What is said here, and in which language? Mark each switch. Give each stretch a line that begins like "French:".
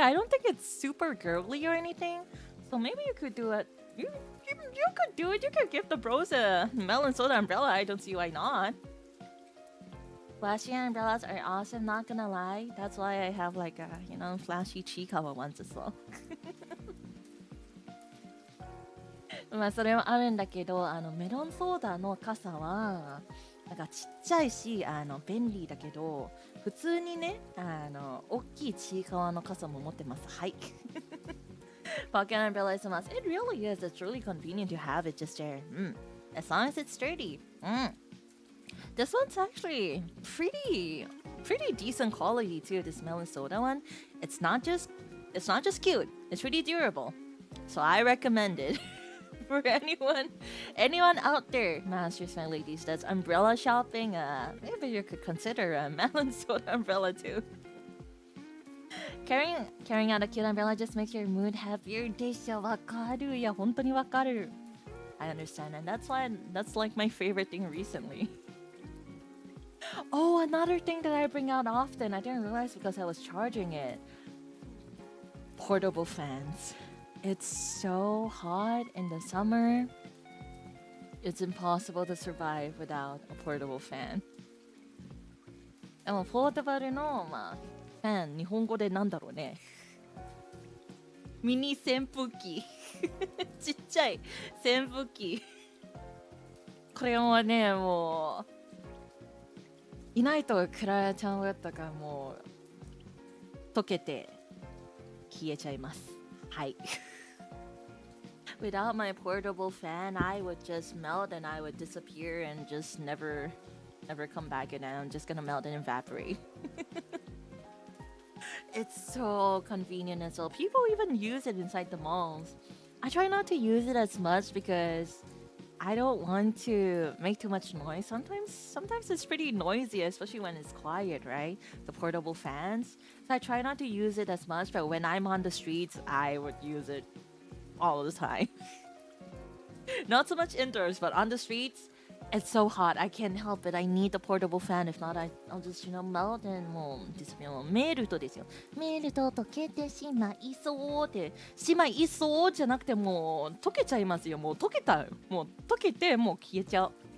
English: I don't think it's super girly or anything. So maybe you could do it. You could do it. You could give the bros a melon soda umbrella. I don't see why not. Flashy umbrellas are awesome, not gonna lie. That's why I have like a, flashy Chikawa ones as well.
Japanese: まあそれはあるんだけど、メロンソーダの傘はなんかちっちゃいし便利だけど、普通にね大きいちいかわの傘も持ってます。はい。
English: Pocket umbrella is a must. It really is. It's really convenient to have it just there. As long as it's sturdy. This one's actually pretty decent quality too. This melon soda one. It's not just cute. It's pretty durable. So I recommend it. For anyone out there, masters and ladies, that's umbrella shopping, maybe you could consider a melon soda umbrella too. Carrying out a cute umbrella just makes your mood happier.
Japanese: でしょ、わかる。いや、本当にわかる。
English: I understand, and that's like my favorite thing recently. Oh, another thing that I bring out often, I didn't realize because I was charging it. Portable fans. It's so hot in the summer. It's impossible to survive without a portable fan.
Japanese: でもポータブルの、まあ、ファン、日本語でなんだろうね。ミニ扇風機。ちっちゃい扇風機。これはね、もう、いないとクララちゃんはとかもう、溶けて消えちゃいます。はい。
English: Without my portable fan, I would just melt and I would disappear and just never come back again. I'm just gonna melt and evaporate. It's so convenient and so people even use it inside the malls. I try not to use it as much because I don't want to make too much noise. Sometimes it's pretty noisy, especially when it's quiet, right? The portable fans. So I try not to use it as much, but when I'm on the streets, I would use it all the time. Not so much indoors, but on the streets, it's so hot. I can't help it. I need the portable fan. If not, I'll just, melt and もう disappear.
Japanese: メールとですよ。メールと溶けてしまいそうって、しまいそうじゃなくてもう溶けちゃいますよ。もう溶けた。もう溶けてもう消えちゃう。